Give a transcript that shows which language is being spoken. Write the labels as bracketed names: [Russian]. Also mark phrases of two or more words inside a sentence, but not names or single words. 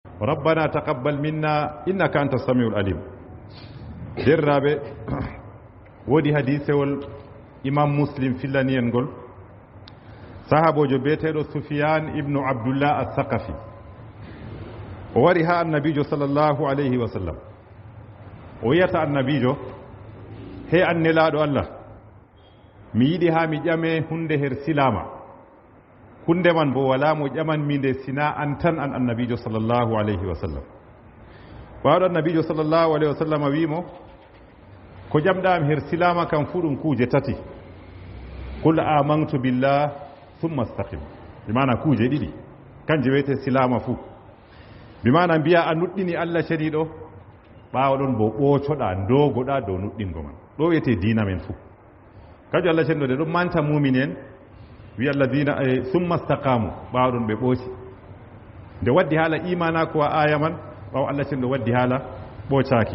[Arabic] ربنا تقبل منا إنك أنت السميع العليم. [Fula] derraɓe woodi hadisewol imam muslim fillani en ngol sahabojo beeteɗo Sufyan ibnu Abdullah as-Saqafi o wari ha annabijo [Arabic] صلى الله عليه وسلم [Fula] o wiyata annabijo he an nelaɗo Allah mi yiɗi ha mi ƴame hunde her silama hunde man bo wala mo ƴamanmi nde sina an tan an annabijo [Arabic] صلى الله عليه وسلم. [Fula] ɓawaɗo annabijo [Arabic] صلى الله عليه وسلم [Fula] wimo ko ƴamɗam her silama kam fu ɗum kuuje tati: [Arabic] قل آمنت بالله ثم استقم, [Fula] bimana kuuje ɗiɗi kanje wiyete silama fuu. bimana mbiya a nuɗɗini Allah ceniɗo, ɓawa ɗon bo ɓoocoɗa dogoɗa dow nuɗɗingo man. ɗo wiyete dina men fuu. kajo Allah ceniɗo de ɗon manta mumin en wi [Arabic] الذين ثم استقاموا, [Fula] ɓawa ɗon ɓe ɓooci nde waddi haala imana ko aya man, ɓawa Allah ceniɗo waddi haala ɓoocaki.